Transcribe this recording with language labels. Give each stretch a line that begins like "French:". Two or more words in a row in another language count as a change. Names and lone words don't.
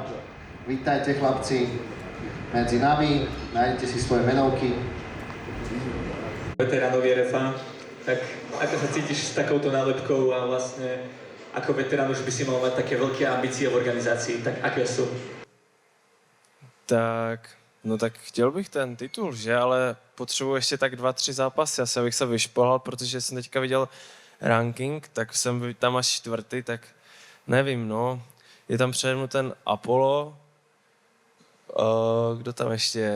Slovak: Vítajte chlapci medzi nami, nájdete si svoje menovky. Veteránovi RFA, tak ako sa cítiš s takouto nálepkou a vlastne ako veterán už by si mal mať také veľké ambície v organizácii, tak aké sú?
Czech: Tak, no tak chtěl bych ten titul, že? Ale potřebuji ještě tak 2-3 zápasy, asi abych se vyšplhal, protože jsem teďka viděl ranking, tak jsem tam až 4., tak nevím, no. Je tam přede mnou ten Apollo, kdo tam ještě je?